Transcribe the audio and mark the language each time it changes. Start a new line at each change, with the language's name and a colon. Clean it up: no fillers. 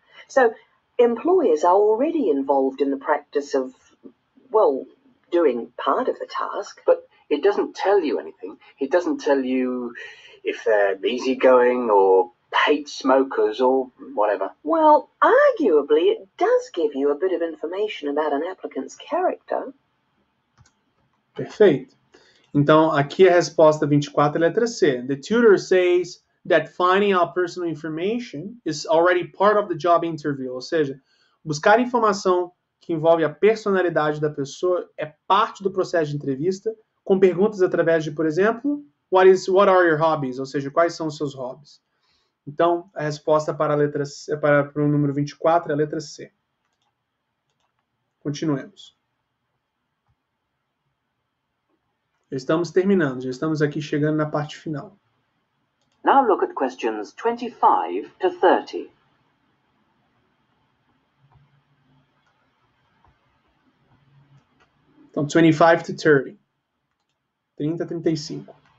English: So employers are already involved in the practice of, well, doing part of the task. But it doesn't tell you anything. It doesn't tell you if they're easygoing or hate smokers or whatever. Well, arguably, it does give you a bit of information about an applicant's character.
Portuguese: Perfeito. Então, aqui a resposta 24 é a letra C.
English: The tutor says that finding out personal information is already part of the job interview.
Portuguese: Ou seja, buscar informação que envolve a personalidade da pessoa é parte do processo de entrevista, com perguntas através de, por exemplo,
English: what are your hobbies?
Portuguese: Ou seja, quais são os seus hobbies? Então, a resposta para a letra C, para o número 24 é a letra C. Continuemos. Já estamos terminando, já estamos aqui chegando na parte final.
English: Now look at questions 25 to 30.
Portuguese: Então, 25 to 30. 30 a 35.